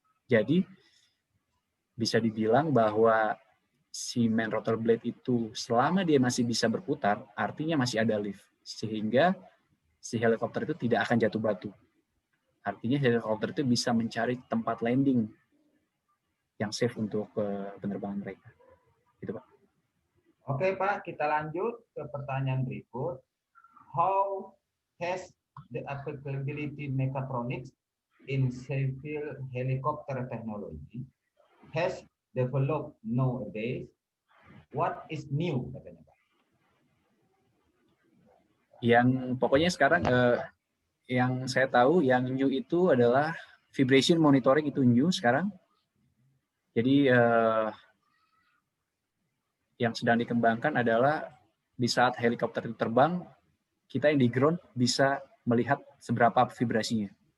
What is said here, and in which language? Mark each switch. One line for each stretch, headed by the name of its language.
Indonesian: Jadi bisa dibilang bahwa si main rotor blade itu selama dia masih bisa berputar, artinya masih ada lift, sehingga si helikopter itu tidak akan jatuh batu. Artinya helikopter itu bisa mencari tempat landing yang safe untuk penerbangan mereka. Gitu, Pak. Oke Pak, kita lanjut ke pertanyaan berikut.
English: How has the applicability mechatronics in civil helicopter technology has developed nowadays? What is new,
Indonesian: katanya Pak? Yang pokoknya sekarang yang saya tahu yang new itu adalah vibration monitoring, itu new sekarang. Jadi yang sedang dikembangkan adalah di saat helikopter itu terbang, kita yang di ground bisa melihat seberapa vibrasinya.